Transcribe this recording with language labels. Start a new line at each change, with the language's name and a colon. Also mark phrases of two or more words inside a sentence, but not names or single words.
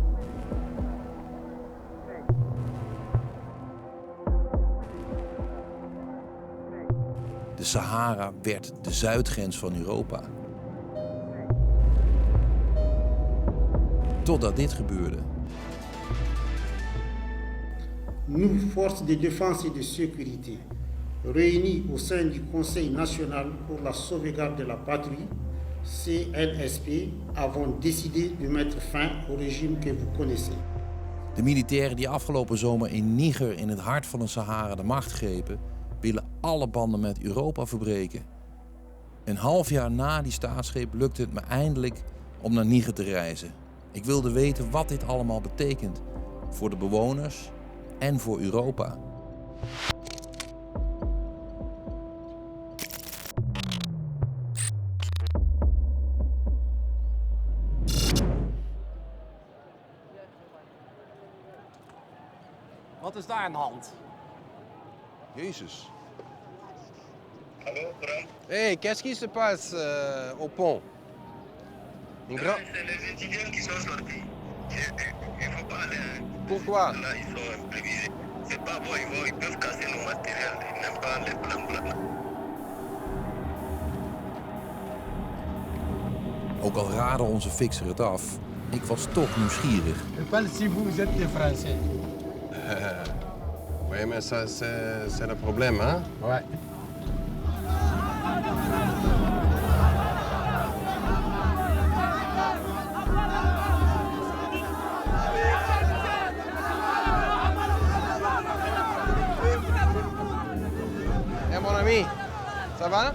Dutch: De Sahara werd de zuidgrens van Europa. Totdat dit gebeurde.
French: Nous, forces de défense et de sécurité, réunis au sein du Conseil national pour la sauvegarde de la patrie, CNSP, avons décidé de mettre fin au régime que vous connaissez.
Dutch: De militairen die afgelopen zomer in Niger, in het hart van de Sahara, de macht grepen, willen alle banden met Europa verbreken. Een half jaar na die staatsgreep lukte het me eindelijk om naar Niger te reizen. Ik wilde weten wat dit allemaal betekent voor de bewoners en voor Europa. Wat is daar aan de hand? Jezus.
French: Allô, Bram? Hey, qu'est-ce qui se passe au pont? C'est les étudiants qui sont sortis. Il ne faut pas aller. Pourquoi? Là, ils sont imprévisés. C'est pas bon, ils peuvent casser nos matériels. Ils n'aiment pas les blancs.
Dutch: Ook al raadde onze fixer het af, ik was toch nieuwsgierig.
French: Je parle si vous êtes des Français. Oui, mais ça, c'est le problème, hein? Ouais. Hey, mon ami, ça va?